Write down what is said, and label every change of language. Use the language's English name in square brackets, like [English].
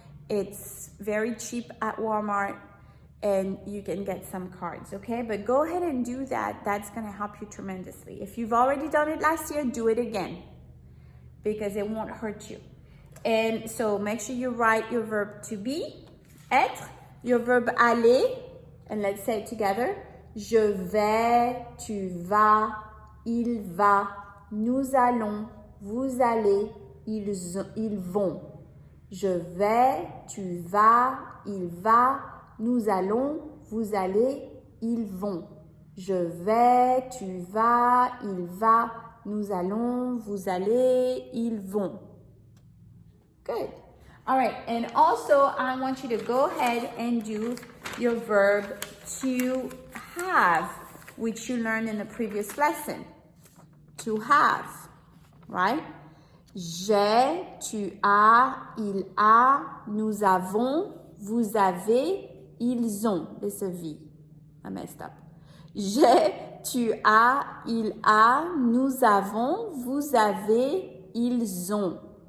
[English] It's very cheap at Walmart and you can get some cards, okay? But go ahead and do that. That's gonna help you tremendously. If you've already done it last year, do it again because it won't hurt you. And so make sure you write your verb to be, être, your verb aller, and let's say it together. [French] Je vais, tu vas, il va, nous allons, vous allez, ils vont. Je vais, tu vas, il va, nous allons, vous allez, ils vont. Je vais, tu vas, il va, nous allons, vous allez, ils vont. [English] Good. All right, and also I want you to go ahead and do your verb to have, which you learned in the previous lesson. To have, right? [French] J'ai, tu as, il a, nous avons, vous avez, ils ont. [English] This is V. I messed up. [French] J'ai, tu as, il a, nous avons, vous avez, ils ont.